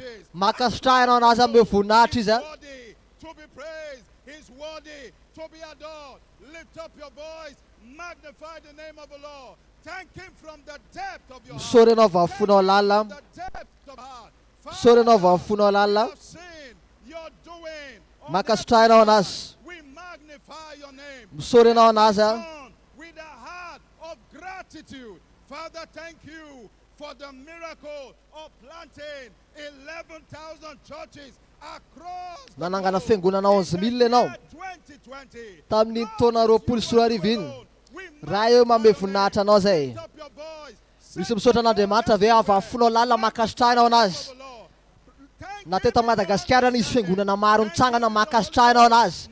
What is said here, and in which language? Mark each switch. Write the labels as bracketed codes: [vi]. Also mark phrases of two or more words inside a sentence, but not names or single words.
[mg] Makasitrahanao anazy amin'ny voninahitra izy. Misaory anao vafonao lalina. Misaory anao vafonao lalina. Makasitrahanao anazy. Misaory anao anazy. [en] Father, thank you for the miracle of planting 11,000 churches across the [mg] nanangana fiangonana 11,000 ianao tamin'ny taona 24 iny. Raha eo manome voninahitra anao zay. Misy misaotra an'Andriamanitra ve avafonao lalina makasitrahanao anazy. Na teto Madagasikara nisy fiangonana maro nitsangana makasitrahanao anazy.